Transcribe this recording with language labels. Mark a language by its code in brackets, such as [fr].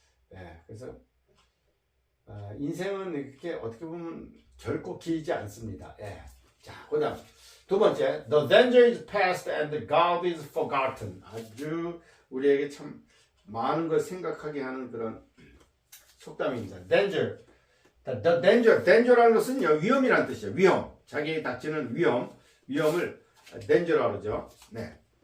[ko] 네, 그래서 인생은 이렇게 어떻게 보면 결코 길지 않습니다. 예. 자, 그다음 두 번째, [en] the danger is past and God is forgotten. [ko] 아주 우리에게 참 많은 걸 생각하게 하는 그런 속담입니다. [en] danger. [ko] danger라는 것은요, 위험이라는 뜻이에요. 위험. 자기에게 닥치는 위험을 danger라고 그러죠. 네.